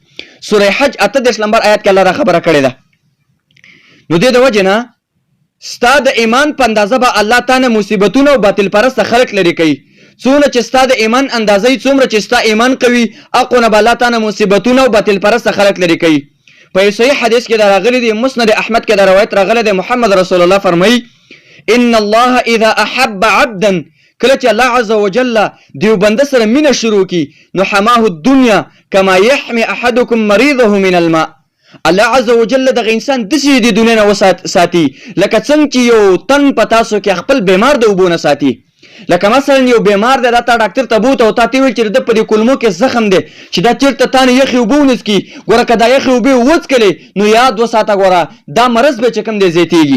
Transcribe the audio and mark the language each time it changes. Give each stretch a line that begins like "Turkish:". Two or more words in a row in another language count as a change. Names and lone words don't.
Pashto: سوره حج 38 نمبر آیات کې الله را خبره کړې ده. نو دې د وجه نه ستا د ایمان په اندازه به الله تعالی مصیبتونه او باطل پرسته خلق لري کوي. څونه چې ستا د ایمان اندازې څومره چې ستا ایمان قوي اقونه به الله تعالی مصیبتونه او باطل پرسته خلق لري کوي. په صحیح حدیث کې دا راغلی دی، مسند احمد کې دا روایت راغلی دی، محمد رسول الله فرمایي
Arabic: ان الله اذا احب عبدا،
Pashto: کله چې
Arabic: الله عز وجل
Pashto: دیو بنده سره مینه شروع کی نو
Arabic: حماه الدنيا كما يحمي احدكم مريضه من الماء، الله عز وجل
Pashto: دغه انسان دسي د دنیا نه ساتي لکه څنګه چې یو تن په تاسو کې خپل بیمار د وبونه ساتي. لکه مثلا یو بیمار دی راته ډاکټر ته بوته او تاسو ویل چې د په کولمو کې زخم دی چې دا چیرته تانه یخي وبونس کی ګوره کدا یخي وبې وڅکلې نو یاد وساته ګوره دا مرض به چکم دی زیاتیږي.